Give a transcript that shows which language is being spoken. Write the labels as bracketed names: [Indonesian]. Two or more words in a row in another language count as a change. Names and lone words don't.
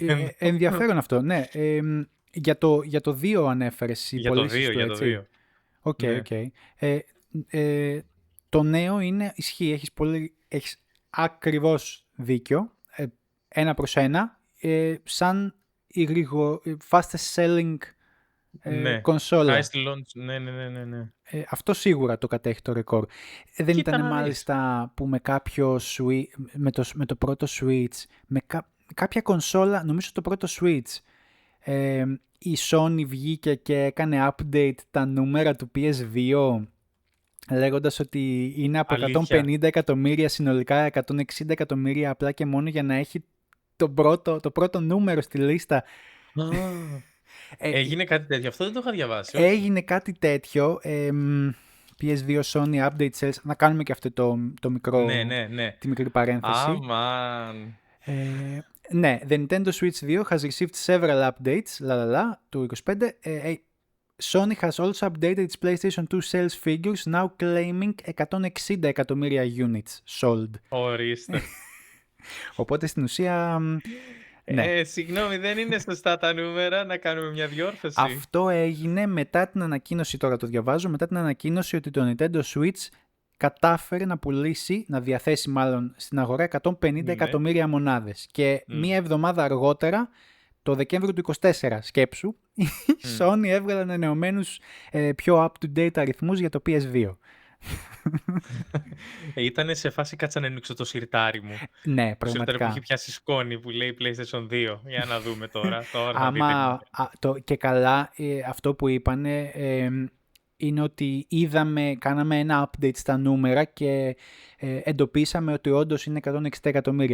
[Greek] για την Nintendo. Ενδιαφέρον αυτό, ναι. Για το 2 ανέφερες οι πωλήσεις του, έτσι. Οκ. Το νέο είναι, ισχύει, έχεις ακριβώς δίκιο, 1/1, σαν η [English] fastest selling [Greek] κονσόλα. [English] Highest launch, [Greek] ναι. Αυτό σίγουρα το κατέχει το ρεκόρ. Δεν ήταν μάλιστα που με κάποιο με το πρώτο Switch, με κάποια κονσόλα, νομίζω το πρώτο Switch, η Sony βγήκε και έκανε update τα νούμερα του PS2, λέγοντας ότι είναι από 150 εκατομμύρια συνολικά 160 εκατομμύρια απλά και μόνο για να έχει το πρώτο νούμερο στη λίστα. Έγινε κάτι τέτοιο, αυτό δεν το είχα διαβάσει. Έγινε κάτι τέτοιο, [English] PS2 Sony update sales, [Greek] να κάνουμε και αυτό το μικρό, τη μικρή παρένθεση. Ναι, [English] the Nintendo Switch 2 has received several updates, του 25. Sony has also updated its PlayStation 2 sales figures, now claiming 160 εκατομμύρια units sold. [Greek] Ορίστε. Οπότε στην ουσία... Ναι. Συγγνώμη, δεν είναι σωστά τα νούμερα, να κάνουμε μια διόρθωση. Αυτό έγινε μετά την ανακοίνωση, τώρα το διαβάζω, μετά την ανακοίνωση ότι το Nintendo Switch κατάφερε να πουλήσει, να διαθέσει μάλλον στην αγορά 150 εκατομμύρια μονάδες. Και μία εβδομάδα αργότερα, το Δεκέμβριο του 24, σκέψου, η Sony έβγαλε ανανεωμένους πιο up-to-date αριθμούς για το PS2. Ήτανε σε φάση κάτσα να ανοίξω το σιρτάρι μου. Ναι, πραγματικά. Που έχει πιάσει σκόνη που λέει PlayStation 2. Για να δούμε τώρα. Και καλά, αυτό που είπανε είναι ότι κάναμε ένα update στα νούμερα και εντοπίσαμε ότι όντως είναι 160 εκατομμύρια.